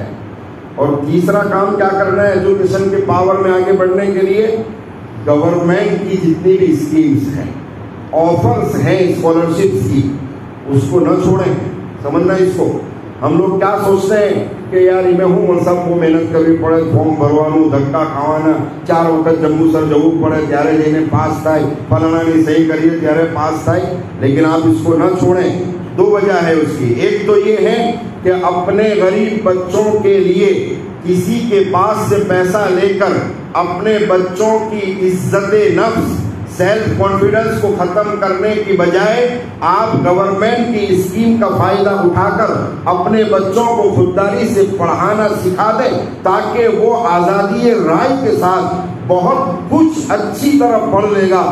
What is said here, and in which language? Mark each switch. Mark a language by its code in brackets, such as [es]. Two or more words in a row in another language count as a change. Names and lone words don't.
[ur] اور تیسرا کام کیا کرنا ہے ایجوکیشن کے پاور میں آگے بڑھنے کے لیے؟ گورنمنٹ کی جتنی بھی اسکیمز ہیں، آفرز ہیں اسکالرشپس کی، اس کو نہ چھوڑیں، سمجھنا اس کو، ہم لوگ کیا سوچتے ہیں کہ یار میں ہوں سب کو محنت کرવી [gu] પડે, ફોર્મ ભરવાનું, ધક્કા ખાવાના, 4 વખત જંબુસર જવું પડે ત્યારે જઈને પાસ થાય, ફલાણાની સહી કરીએ ત્યારે પાસ થાય. [ur] لیکن آپ اس کو نہ چھوڑیں. 2 وجہ ہے اس کی. ایک تو یہ ہے کہ اپنے غریب بچوں کے لیے کسی کے پاس سے پیسہ لے کر اپنے بچوں کی عزت نفس, [en] self confidence [ur] کو ختم کرنے کی بجائے آپ گورنمنٹ کی اسکیم کا فائدہ اٹھا کر اپنے بچوں کو خودداری سے پڑھانا سکھا دیں تاکہ وہ آزادی رائے کے ساتھ بہت کچھ اچھی طرح پڑھ لے گا.